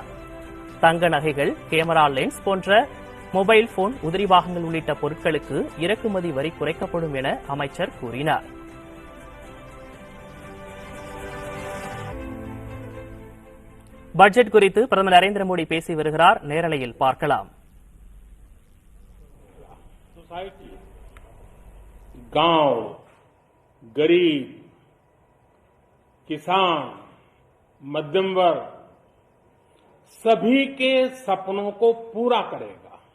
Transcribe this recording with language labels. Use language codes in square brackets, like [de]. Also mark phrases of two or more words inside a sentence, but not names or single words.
[ta] தங்க நகைகள், கேமரா லென்ஸ் போன்ற மொபைல் போன், உதிரி பாகங்கள் உள்ளிட்ட பொருட்களுக்கு இறக்குமதி வரி குறைக்கப்படும் என அமைச்சர் கூறினார். பட்ஜெட் குறித்து பிரதமர் நரேந்திர மோடி பேசி வருகிறார். நேரலையில் பார்க்கலாம். [hi] गांव, गरीब, किसान, मध्यम वर्ग सभी के सपनों को पूरा करेगा।